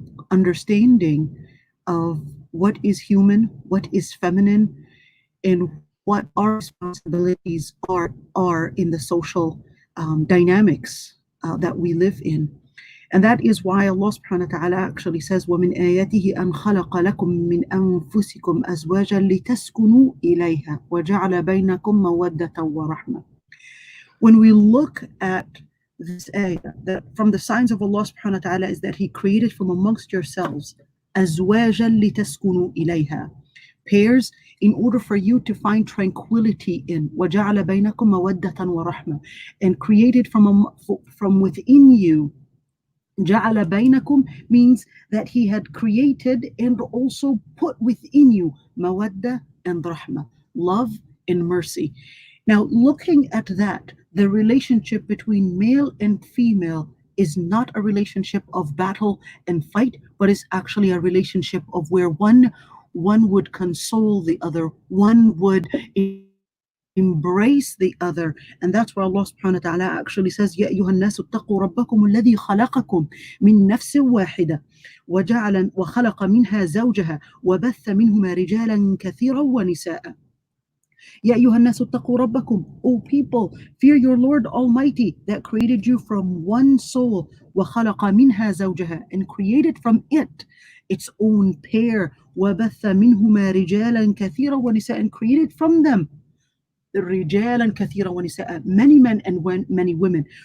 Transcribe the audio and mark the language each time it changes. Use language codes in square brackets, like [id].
[en] understanding of what is human, what is feminine, and what our responsibilities are in the social dynamics that we live in. And that is why Allah subhanahu wa ta'ala actually says, [ar] وَمِنْ آيَاتِهِ أَنْ خَلَقَ لَكُم مِّنْ أَنفُسِكُمْ أَزْوَاجًا لِتَسْكُنُوا إِلَيْهَا وَجَعَلَ بَيْنَكُم مَّوَدَّةً وَرَحْمَةً. [en] When we look at this ayah, that from the signs of Allah subhanahu wa ta'ala is that He created from amongst yourselves [ar] أَزْوَاجًا لِتَسْكُنُوا إِلَيْهَا, [en] pairs in order for you to find tranquility in, [ar] وَجَعَلَ بَيْنَكُم مَّوَدَّةً وَرَحْمَةً, [en] and created from within you. [ar] جَعَلَ بَيْنَكُم [en] means that He had created and also put within you mawadda and rahma, love and mercy. Now, looking at that, the relationship between male and female is not a relationship of battle and fight, but is actually a relationship of where one would console the other, one would embrace the other. And that's why Allah subhanahu wa ta'ala actually says, [ar] يَا أَيُّهَا النَّاسُ اتَّقُوا رَبَّكُمُ الَّذِي خَلَقَكُم مِّن نَّفْسٍ وَاحِدَةٍ وخلق منها زوجها وبث منهما رجالا كثيرا ونساء. يَا أَيُّهَا النَّاسُ اتَّقُوا رَبَّكُم, [en] O people, fear your Lord Almighty that created you from one soul, [ar] وَخَلَقَ مِنْهَا زَوْجَهَا, [en] and created from it its own pair, [ar] وَبَثَّ مِنْهُمَا رِجَالًا كَثِيرًا وَنِسَاءً, [en] and created from them [ar] رِجَالًا كَثِيرًا وَنِسَاءً, [en] many men and many women.